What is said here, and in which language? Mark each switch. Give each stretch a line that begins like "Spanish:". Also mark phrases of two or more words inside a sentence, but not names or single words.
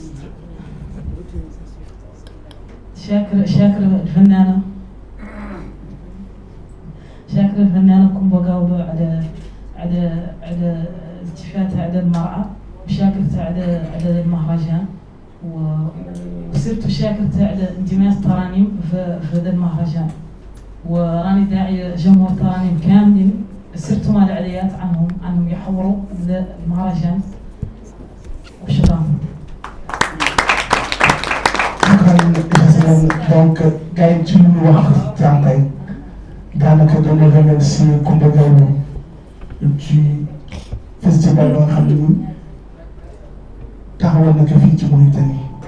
Arabic: شاكر الفنانة كومبا غاودو على التفاتها على المرأة وشاكرتها على المهرجان وصرت شاكرتها على اندماج الترانيم في هذا المهرجان وراني داعية جمهور الترانيم كاملين صرت مع العليات عنهم يحضروا المهرجان وشكرا.
Wolof: Donc, gars ci lu wax tànkay daanaka dama remercier Coumba Gawlo ci festival ba nga xam ne nii taxawal na ko fii ci Mauritanie